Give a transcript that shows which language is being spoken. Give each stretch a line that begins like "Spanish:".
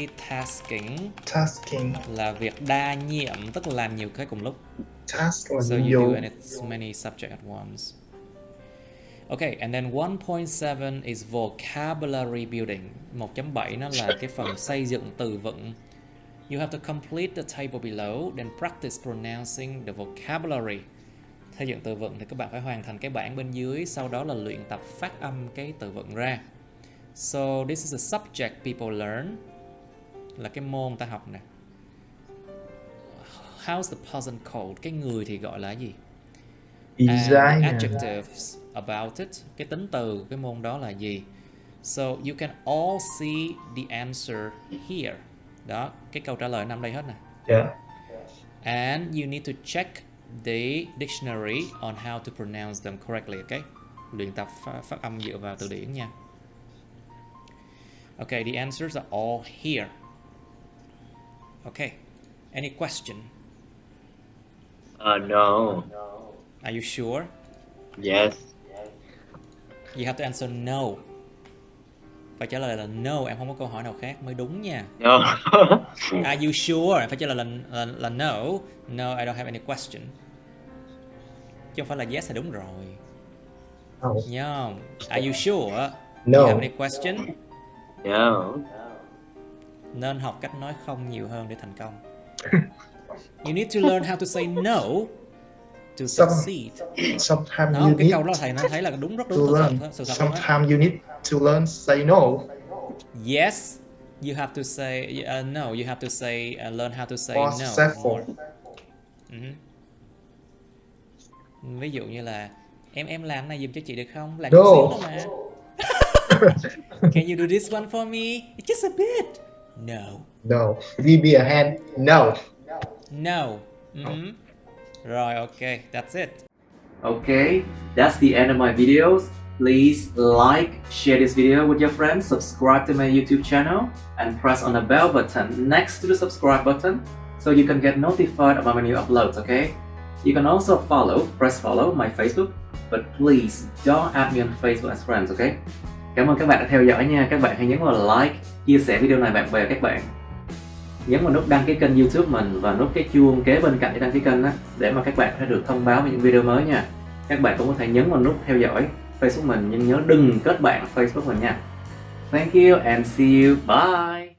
Vietnamese: Multitasking là việc đa nhiệm, tức là làm nhiều cái cùng lúc.
English: So you do many subjects at once. Okay, and then 1.7 is vocabulary building.
Vietnamese: 1.7 nó là cái phần xây dựng từ vựng.
English: You have to complete the table below, then practice pronouncing the vocabulary.
Vietnamese: Xây dựng từ vựng thì các bạn phải hoàn thành cái bảng bên dưới, sau đó là luyện tập phát âm cái từ vựng ra.
English: So this is a subject people learn,
Vietnamese: là cái môn ta học nè.
English: How's the person called?
Vietnamese: Cái người thì gọi là gì?
English: And the adjectives about it,
Vietnamese: cái tính từ cái môn đó là gì?
English: So you can all see the answer here.
Vietnamese: Đó, cái câu trả lời nằm đây hết nè.
English: Yeah. And you need to check the dictionary on how to pronounce them correctly, okay? Luyện tập phát âm dựa vào từ điển nha. Okay, the answers are all here. Okay, any question? No. Are you sure? Yes. You have to answer no.
Vietnamese: Phải trả lời là no, em không có câu hỏi nào khác mới đúng nha.
English: No. Are you sure?
Vietnamese: Phải trả lời là no.
English: No, I don't have any question.
Vietnamese: Chứ không phải là yes là đúng rồi.
English: No. Are you sure? No. You have any question? No.
Vietnamese: Nên học cách nói không nhiều hơn để thành công.
English: You need to learn how to say no to succeed. Sometimes
Vietnamese: Đó,
English: you
Vietnamese: cái
English: need
Vietnamese: câu đó thầy nó thấy là đúng, rất đúng sự thật.
English: Sometimes you need to learn say no. Yes, you have to say no. You have to say learn how to say no more.
Vietnamese: Ví dụ như là em làm này giùm cho chị được không? Làm
English: No.
Vietnamese: chút xíu thôi mà.
English: Can you do this one for me? It's just a bit. No. No. Give me a hand. No. No. Rồi, okay, that's it. Okay, that's the end of my videos. Please like, share this video with your friends, subscribe to my YouTube channel, and press on the bell button next to the subscribe button so you can get notified about my new uploads, okay? You can also press follow my Facebook, but please don't add me on Facebook as friends, okay?
Vietnamese: Cảm ơn các bạn đã theo dõi nha. Các bạn hãy nhấn vào like, chia sẻ video này bạn bè các bạn. Nhấn vào nút đăng ký kênh YouTube mình và nút cái chuông kế bên cạnh để đăng ký kênh đó, để mà các bạn sẽ được thông báo về những video mới nha. Các bạn cũng có thể nhấn vào nút theo dõi Facebook mình, nhưng nhớ đừng kết bạn Facebook mình nha.
English: Thank you and see you. Bye.